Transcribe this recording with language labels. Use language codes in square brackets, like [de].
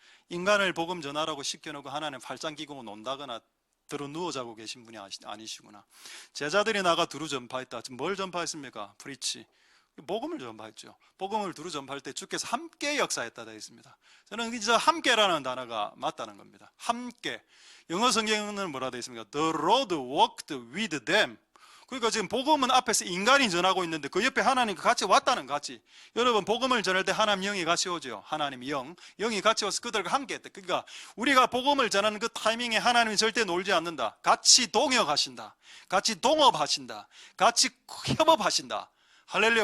[ko] 인간을 복음 전하라고 시켜놓고 하나님 팔짱 끼고 논다거나 들어 누워 자고 계신 분이 아니시구나. 제자들이 나가 두루 전파했다. 뭘 전파했습니까? 프리치. 복음을 전파했죠. 복음을 두루 전파할 때 주께서 함께 역사했다 되어 있습니다. 저는 이 함께라는 단어가 맞다는 겁니다. 함께. 영어 성경은 뭐라 되어 있습니까? [en] The Lord walked with them. [ko] 그러니까 지금 복음은 앞에서 인간이 전하고 있는데 그 옆에 하나님과 같이 왔다는 같이. 여러분 복음을 전할 때 하나님 영이 같이 오죠. 하나님 영이 같이 와서 그들과 함께 했다. 그러니까 우리가 복음을 전하는 그 타이밍에 하나님이 절대 놀지 않는다. 같이 동역하신다. 같이 동업하신다. 같이 협업하신다. 할렐루야.